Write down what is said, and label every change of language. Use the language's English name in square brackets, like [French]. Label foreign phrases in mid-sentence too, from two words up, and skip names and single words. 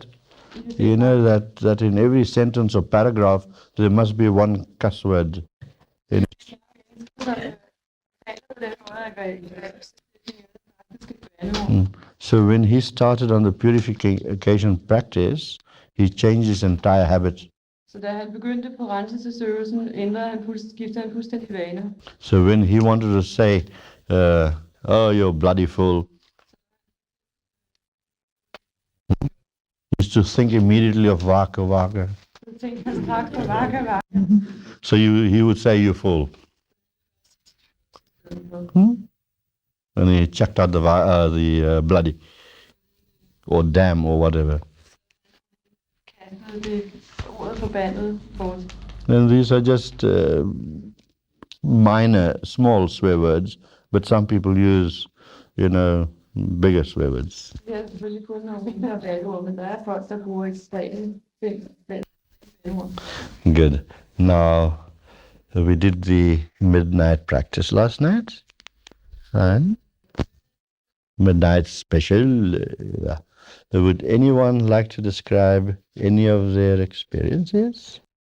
[English] You know that in every sentence or paragraph there must be one cuss word. So when he started on the purification practice, he changed his entire habit. [Danish] Så da han begyndte på renselsesøvelsen, skiftede han fuldstændig vane. [English] So when he wanted to say, oh, you're bloody fool, he used to think immediately of Vaka Vaka. [Danish] Så tænkte han straks på vaka vaka. [English] So he would say, you fool. And he checked out the bloody, or damn, or whatever. [Danish] Kastede det ordet forbandet bort. [English] And these are just minor, small swear words, but some people use, bigger swear words. [Danish] Det er selvfølgelig kun nogle mindre bandeord, men der er folk, der bruger ekstremt bandeord. [English] Good. Now, we did the midnight practice last night, and midnight special. Would anyone like to describe any of their experiences?